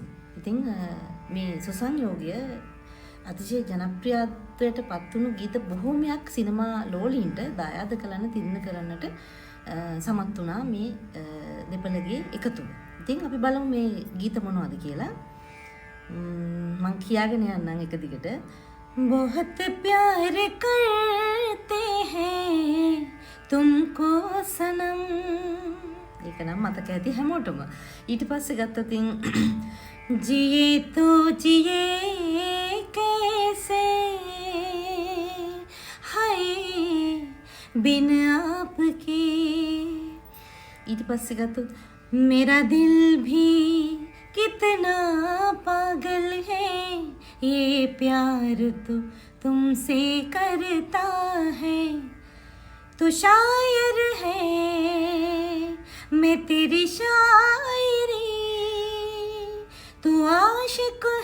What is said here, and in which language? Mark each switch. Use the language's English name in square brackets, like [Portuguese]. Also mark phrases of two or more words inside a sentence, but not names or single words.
[Sinhala] ඉතින් මේ සුසංයෝගය අතිශය ජනප්‍රියත්වයට පත්වුණු ගීත බොහෝමයක් සිනමා ලෝලීන්ට දායාද කරන්න තිරණ කරන්නට සමත් වුණා මේ දෙපළගේ එකතුව. ඉතින් අපි බලමු මේ ගීත මොනවද කියලා. මං කියාගෙන යන්නම් එක දිගට. [Hindi] बहुत प्यार करते हैं तुमको सनम. [Sinhala] ඒක නම් මතක ඇති හැමෝටම. ඊට පස්සේ ගත්තොතින් [Hindi] जिए तो जिए कैसे हाय बिन आपके. [Sinhala] ඊට පස්සේ ගත්තොත් [Hindi] मेरा दिल भी कितना पागल है ये प्यार तो तुमसे करता है तो शायर है मैं तेरी शायरी तू आशिक